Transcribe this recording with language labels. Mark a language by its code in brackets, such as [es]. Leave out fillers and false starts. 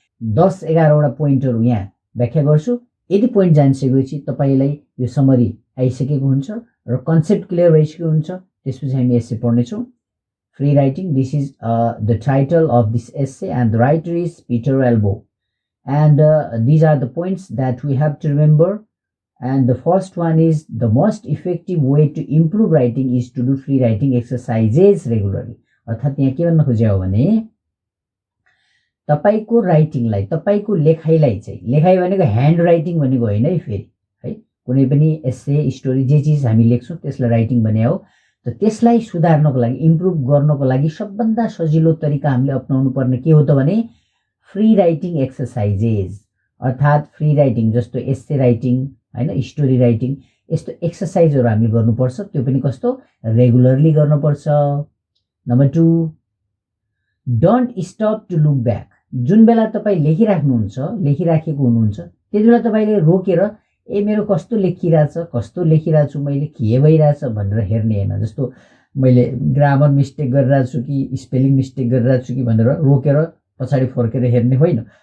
[ne] 10-11 वटा पोइन्टहरु यहाँ व्याख्या गर्छु। यदि पोइन्ट जानिसकेपछि तपाईलाई यो समरी आइसकेको हुन्छ र कन्सेप्ट क्लियर भइसकेको हुन्छ। त्यसपछि हामी एस्से पढ्ने छौं। [en] Free writing, this is the title of this essay and the writer is Peter Elbow and these are the points that we have to remember. And the first one is the most effective way to improve writing is to do free writing exercises regularly. [ne] अर्थात यहाँ के भन्न खोजेको भने तपाईको राइटिङलाई, तपाईको लेखाइलाई चाहिँ, लेखाइ भनेको ह्यान्ड राइटिङ भनेको होइन है फेरि, है। कुनै पनि एस्से, स्टोरी जे चीज हामी लेख्छौं त्यसलाई राइटिङ भने हो। त त्यसलाई सुधार्नको लागि, इम्प्रुभ गर्नको लागि सबभन्दा सजिलो तरिका हामीले अपनाउनु पर्ने के हो त भने फ्री राइटिङ एक्सरसाइजेस। अर्थात फ्री राइटिङ जस्तो एस्से राइटिङ हैन, स्टोरी राइटिङ, यस्तो एक्सरसाइजहरु हामीले गर्नुपर्छ। त्यो पनि कस्तो, रेगुलरली गर्नुपर्छ। [en] Number 2, don't stop to look back. [ne] जुन बेला तपाई लेखिराख्नुहुन्छ, लेखिराखेको हुनुहुन्छ, त्यतिबेला तपाईले रोकेर ए मेरो कस्तो लेखिरहेको छु मैले, के भइरहेछ भनेर हेर्ने हैन। जस्तो मैले ग्रामर मिस्टेक गरिरहेको छु कि स्पेलिङ मिस्टेक गरिरहेको छु कि भनेर रोकेर पछाडी फर्केर हेर्ने होइन।